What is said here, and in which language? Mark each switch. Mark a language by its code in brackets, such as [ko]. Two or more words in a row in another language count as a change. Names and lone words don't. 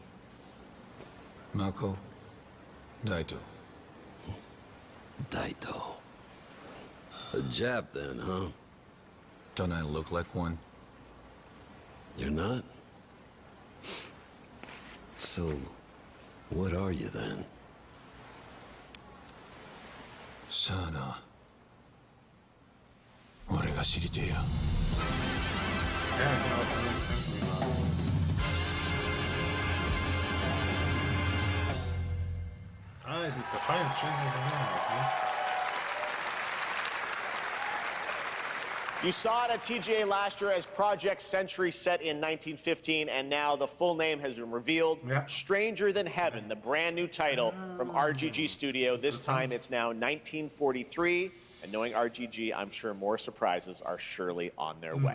[en] Mako Daito. Daito. A Jap then, huh? Don't I look like one? You're not? So, what are you then? Sana. [ja] 俺が知りてえよ。 [de] Ah, es ist der Feind. Schön, [en] You saw it at TGA last year as Project Century set in 1915, and now the full name has been revealed. Stranger Than Heaven, the brand new title from RGG Studio. This time it's now 1943, and knowing RGG, I'm sure more surprises are surely on their way.